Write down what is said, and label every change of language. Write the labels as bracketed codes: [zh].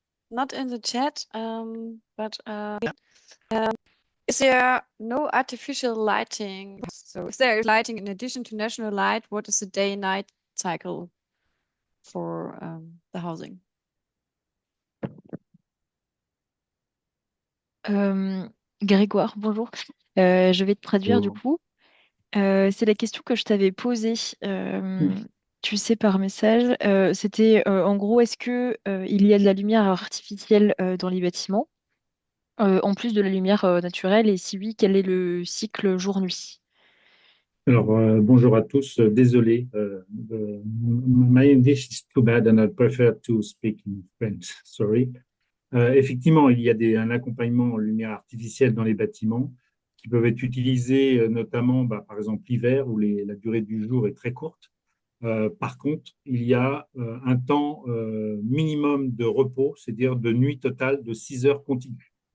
[en] Not in the chat, but is there no artificial lighting? So is there lighting in addition to natural light? What is the day-night cycle for the housing? [fr] Grégoire, bonjour. Je vais te traduire du coup. C'est la question que je t'avais posée, tu sais, par message. C'était en gros, est-ce que il y a de la lumière artificielle dans les bâtiments, en plus de la lumière naturelle, et si oui, quel est le cycle jour-nuit? Alors, bonjour à tous. Désolé, [en] my English is too bad and I prefer to speak in French. Sorry. [fr] Effectivement, il y a un accompagnement en lumière artificielle dans les bâtiments qui peuvent être utilisés notamment, par exemple, l'hiver où la durée du jour est très courte. Par contre, il y a un temps minimum de repos, c'est-à-dire de nuit totale de 6 heures continues.